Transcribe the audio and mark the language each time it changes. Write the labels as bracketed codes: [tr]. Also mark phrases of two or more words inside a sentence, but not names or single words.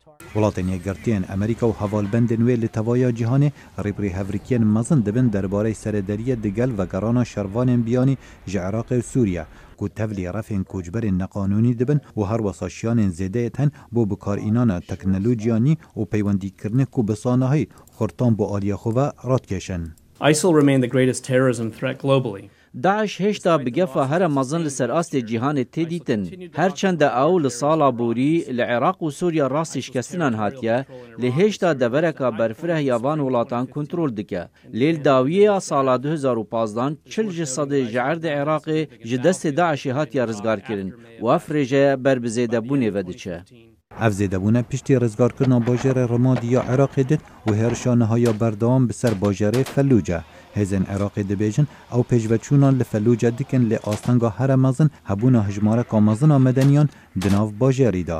[ku] Welatên yekgirtiyên Amerîka û hevalbendên wê li tevaya cîhanê rêbirî hevrikiyên mezin dibin derbarê serêderiyê digel vegerana şervanên biyanî ji Iraqê û Sûriye ku tevlî refên koçberên neqanûnî dibin û her wesa şiyanên zêdeyê tên bo bikarînana teknolojiyanî û peywendîkirinê ku bi sanahî xurtan bo aliya xwe ve radkeşin. [en] ISIL remain the greatest terrorism threat globally. [ku] داعش هێشتا بگەفە هەرە مەزن لەسەر ئاستێ جیهانê تێدیتن هەرچەندە ئەو لە ساڵا بوری لە عێراق و سووریا ڕاستی شکستنان هاتیە لێ هێشتا دەبەرەکە بەرفرە هیاوان وڵاتان کنترۆل دکە لێل داویەیە ساڵا 2015 40 سەدێ ji erdê Iraqê ji destê Daişê hatiye rizgarkirin û ev rêje ber bi zêdebûnê ve diçe. Ev zêdebûne piştî rizgarkirina bajarê Ramadi ya Iraqê din û hêrişa nihaya berdewam bi ser bajarê Felluce. Hêzên Iraqê dibêjin ew pêşveçûnan li Felluce dikin lê astenga here mezin hebûna hejmareka mezina medeniyan di nav bajarî da.